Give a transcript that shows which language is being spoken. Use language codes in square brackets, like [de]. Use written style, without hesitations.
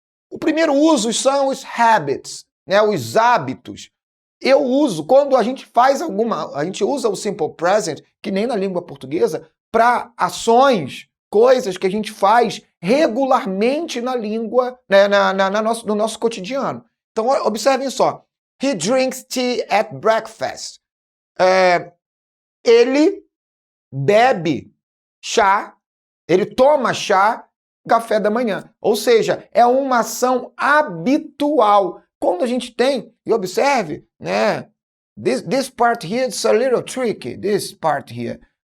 [pt] O primeiro uso são os habits, os hábitos. Eu uso, quando a gente a gente usa o simple present, que nem na língua portuguesa, para ações, coisas que a gente faz regularmente na língua, no nosso cotidiano. Então, observem só. [en] He drinks tea at breakfast. [pt] Ele bebe chá, ele toma chá, café da manhã. Ou seja, é uma ação habitual. Quando a gente tem, e observe, [en] this part here is a little tricky, this part here.